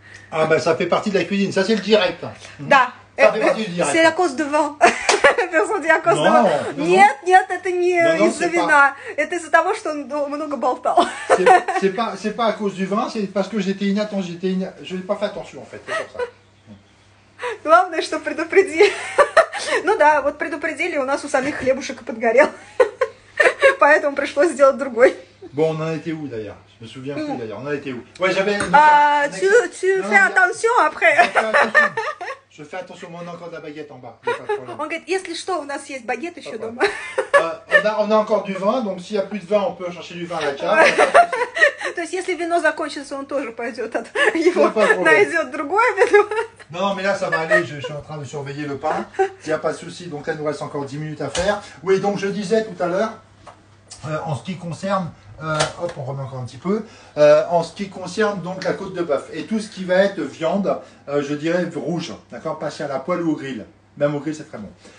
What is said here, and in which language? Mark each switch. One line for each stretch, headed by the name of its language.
French: Ah ben ça fait partie de la cuisine, ça c'est le direct.
Russian: Да.
French: C'est à cause de vin. Персонаж à cause de vin.
Russian: Нет, это не из-за вина. Это из-за того, что он много болтал.
French: C'est pas à cause du vin, c'est parce que j'étais inattention, je n'ai pas fait attention en fait, c'est pour ça.
Russian: Главное, что предупредили. Ну да, вот предупредили, у нас у самих хлебушек подгорел. Поэтому пришлось сделать другой.
French: Bon, on en était où d'ailleurs? Je me souviens plus d'ailleurs, on en était où? Ouais, j'avais... Tu fais attention après. Je fais attention, mais on a encore de la baguette en bas.
Russian: Он говорит, если что, у нас есть багет еще дома.
French: On a encore du vin, donc s'il n'y a plus de vin, on peut chercher du vin à la cave.
Russian: То есть, если вино закончится, он тоже пойдет, его найдет другое вино.
French: Non, mais là, ça va aller. Je suis en train de surveiller le pain. Il n'y a pas de souci. Donc là, il nous reste encore 10 minutes à faire. Oui, donc je disais tout à l'heure, en ce qui concerne... hop, on remet encore un petit peu. En ce qui concerne donc la côte de bœuf et tout ce qui va être viande, je dirais rouge, d'accord, passé à la poêle ou au grill. Même au grill, c'est très bon.